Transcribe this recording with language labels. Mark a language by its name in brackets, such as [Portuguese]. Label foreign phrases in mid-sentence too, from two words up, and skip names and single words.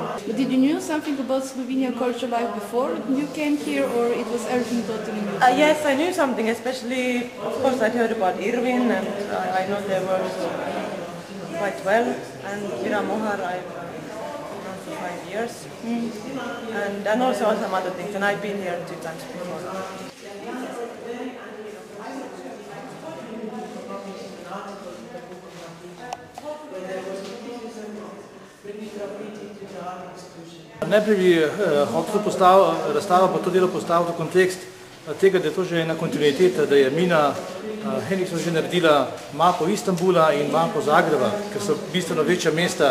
[English] But did you know something about Slovenian culture life before you came here, or it was everything totally new? Yes, I knew something, especially, of course, I'd heard about Irvin, and I know their works quite well, and Vira Mohar I've known for 5 years, and also some other things, and I've been here 2 times before. [Slovenian] Najprej bi hotel razstavo pa to delo postaviti v kontekst tega, da je to že ena kontinuiteta, da je Mina Henriksson že naredila mapo Istanbula in mapo Zagreba, ker so bistveno večja mesta.